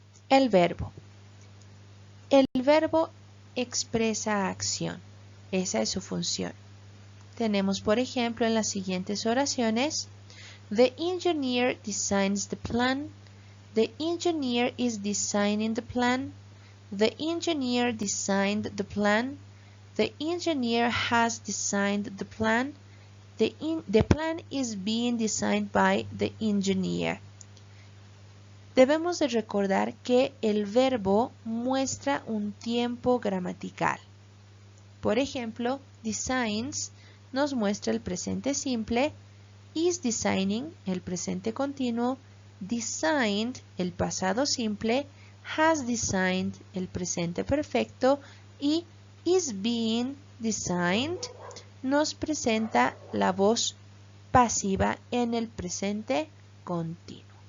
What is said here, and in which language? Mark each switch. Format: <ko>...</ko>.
<es>El verbo. El verbo expresa acción. Esa es su función. Tenemos, por ejemplo, en las siguientes oraciones:</es> <en>The engineer designs the plan. The engineer is designing the plan. The engineer designed the plan. The engineer has designed the plan. The plan is being designed by the engineer.</en> <es>Debemos de recordar que el verbo muestra un tiempo gramatical. Por ejemplo, designs nos muestra el presente simple, is designing el presente continuo designed, el pasado simple, has designed, el presente perfecto, y is being designed nos presenta la voz pasiva en el presente continuo.</es>